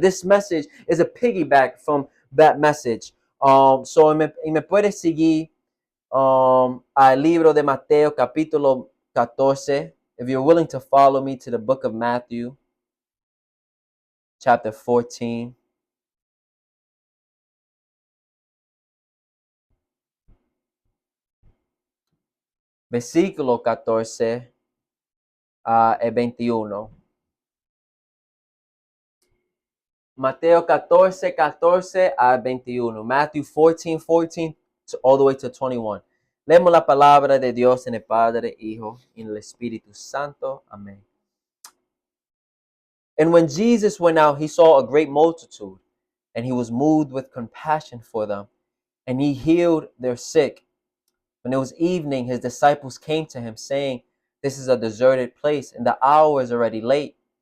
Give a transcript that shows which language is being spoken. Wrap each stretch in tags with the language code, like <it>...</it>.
<en>This message is a piggyback from that message.</en> <es>So me puede seguir al libro de Mateo capítulo 14.</es> <en>If you're willing to follow me to the book of Matthew, chapter 14.</en> <es>Versículo 14 a 21. Mateo 14, 14 a 21.</es> <en>Matthew 14, 14 all the way to 21.</en> <es>Leemos la palabra de Dios en el Padre, Hijo, y en el Espíritu Santo. Amén.</es> <en>And when Jesus went out, he saw a great multitude, and he was moved with compassion for them, and he healed their sick. When it was evening, his disciples came to him, saying, "This is a deserted place, and the hour is already late.</en>